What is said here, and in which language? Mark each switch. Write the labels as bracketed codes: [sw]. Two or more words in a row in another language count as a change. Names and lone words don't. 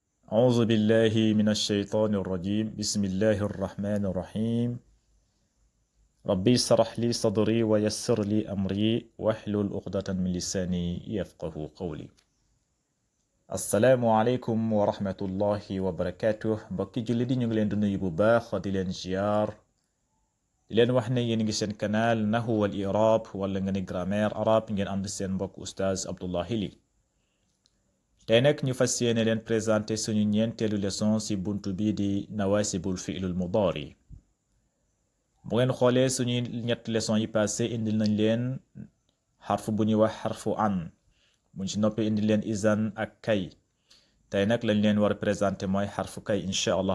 [ar] أعوذ بالله من الشيطان الرجيم بسم الله الرحمن الرحيم ربي اشرح لي صدري ويسر لي أمري واحلل عقدة من لساني يفقه قولي السلام عليكم ورحمة الله وبركاته [wo] mbokki julli di ñu ngi leen di nuyu bu baax di leen ziar di leen wax ne yéen ngi seen canal Nahwu wal I'rab wala nga ni [fr] grammaire arabe [wo] ngeen ànd seen mbokk oustaz Abdullahi Ly tey nag ñu fas yéene leen présenté suñu ñeenteelu leçon ci buntu bii di [ar] نواصب الفعل المضارع [wo] bu ngeen xoolee suñuy ñett leçon yi passé indil nañ leen xarfu bu ñuy wax xarfu an buñ ci noppee indil leen izan ak kay tey nag lañ leen war a présenté mooy xarfu kay [ar] إن شاء الله